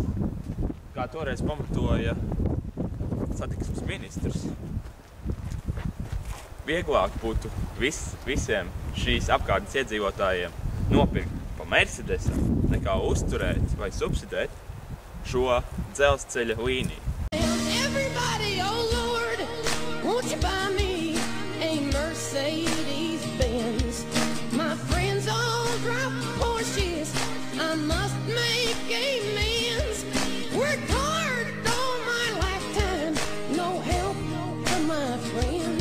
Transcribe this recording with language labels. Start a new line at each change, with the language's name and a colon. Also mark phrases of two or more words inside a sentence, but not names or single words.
Latvian: Kā toreiz pamatoja satiksmes ministrs. Vieglāk būtu visiem šīs apkārtnes iedzīvotājiem nopirkt pa Mercedesam, nekā uzturēt vai subsidēt šo dzelzceļa līniju.
English: Everybody, oh Lord, won't you buy me a Mercedes Benz? My friends all drive Porsches, I must make amends. Worked hard all my lifetime, no help from my friends.